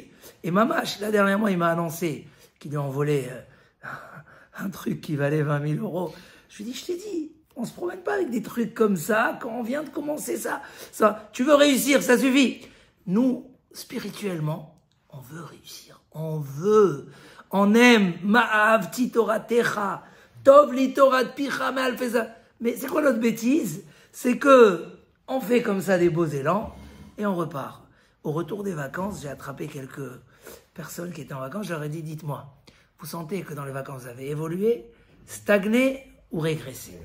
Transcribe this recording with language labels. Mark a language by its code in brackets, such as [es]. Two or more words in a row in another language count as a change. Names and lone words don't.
[fr] Et Mamash, là dernièrement, il m'a annoncé qu'il lui a envolé un truc qui valait 20 000 euros. Je lui ai dit, je t'ai dit, on ne se promène pas avec des trucs comme ça quand on vient de commencer ça. Tu veux réussir, ça suffit. Nous, spirituellement, on veut réussir. On aime. [he] מה אהבתי תורתך. טוב לי תורת פיך מאלפי זהב. [fr] Mais c'est quoi notre bêtise? C'est que on fait comme ça des beaux élans et on repart. Au retour des vacances, j'ai attrapé quelques personnes qui étaient en vacances. Je leur ai dit, dites-moi, vous sentez que dans les vacances, vous avez évolué, stagné ou régressé?